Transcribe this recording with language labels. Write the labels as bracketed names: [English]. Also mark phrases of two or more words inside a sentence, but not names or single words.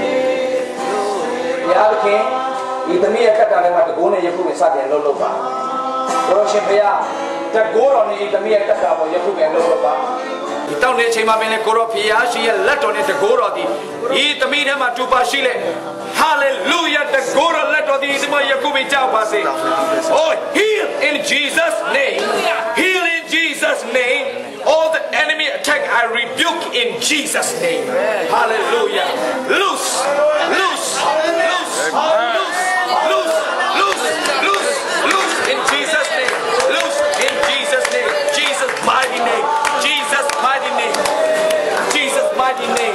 [Burmese] ရားသခင်ဒီသမီးရဲ့ကတ်တာထဲမှာတကိုးနဲ့ယခုပဲစတင်လှုပ်ပါဘုရားရှင်ဖေရတကိုး တော်နဲ့ဒီသမီးရဲ့ကတ်တာပေါ်ယခုပဲလှုပ်ပါဒီတောင်းတဲ့အချိန်မှာပင်လေကိုရောဖေရရှင်ရဲ့လက်တော်နဲ့တကိုးတော်ဒီသမီးထဲမှာတူပါရှိလေ Hallelujah တကိုးတော်လက်တော်ဒီဒီမှာယခုပဲကြောက်ပါစေ [English] Oh heal in Jesus name heal in Jesus name all the enemy attack I rebuke in Jesus name Hallelujah loose in Jesus name loose in Jesus name Jesus mighty name Jesus mighty name Jesus mighty name